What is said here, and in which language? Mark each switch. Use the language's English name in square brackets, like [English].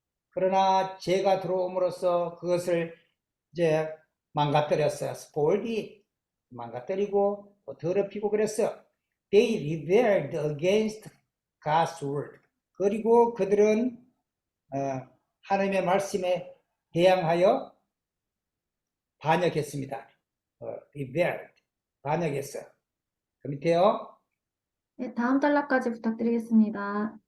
[Korean] 그러나 죄가 들어옴으로써 그것을 이제 망가뜨렸어요. [English] spoiled it. [Korean] 망가뜨리고 더럽히고 그랬어요. [English] They rebelled against God's word. [Korean] 그리고 그들은 하나님의 말씀에 대항하여 반역했습니다. rebelled. 반역했어요. 그 밑에요. 네, 다음 단락까지 부탁드리겠습니다.